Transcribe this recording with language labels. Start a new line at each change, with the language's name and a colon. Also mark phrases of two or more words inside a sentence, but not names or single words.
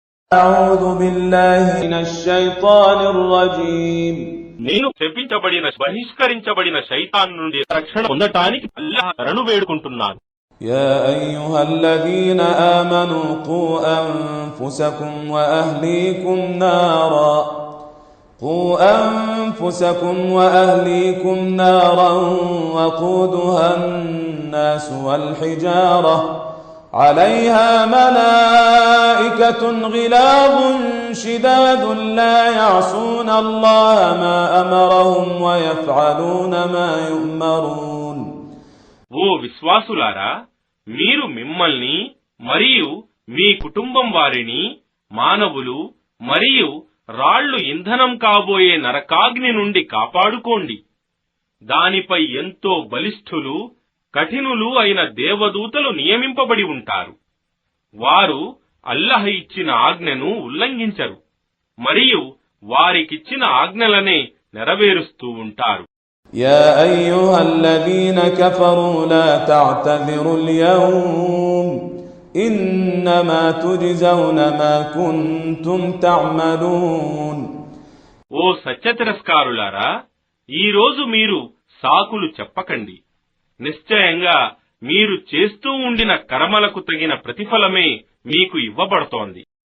Arabic: أعوذ بالله من الشيطان الرجيم
Telugu: నేను శపించబడిన బహిష్కరించబడిన శైతాన్ నుండి రక్షణ పొందటానికి అల్లాహ్ శరణు వేడుకుంటున్నాను.
Arabic: يا أيها الذين آمنوا قوا أنفسكم وأهليكم نارا وقودها الناس والحجارة عليها ملائكة غلاظ شداد لا يعصون الله ما أمرهم ويفعلون ما يؤمرون.
Telugu: ఓ విశ్వాసులారా, మీరు మిమ్మల్ని మరియు మీ కుటుంబం వారిని మానవులు మరియు రాళ్లు ఇంధనం కాబోయే నరకాగ్ని నుండి కాపాడుకోండి. దానిపై ఎంతో బలిష్ఠులు కఠినులు అయిన దేవదూతలు నియమింపబడి ఉంటారు. వారు అల్లాహ్ ఇచ్చిన ఆజ్ఞను ఉల్లంఘించరు మరియు వారికిచ్చిన ఆజ్ఞలనే నెరవేరుస్తూ ఉంటారు.
Arabic: يا أيها الذين كفروا لا تعتذروا اليوم إنما تجزون ما كنتم تعملون.
Telugu: ఓ సత్యతిరస్కారులారా, ఈ రోజు మీరు సాకులు చెప్పకండి. నిశ్చయంగా మీరు చేస్తూ ఉండిన కర్మలకు తగిన ప్రతిఫలమే మీకు ఇవ్వబడుతోంది.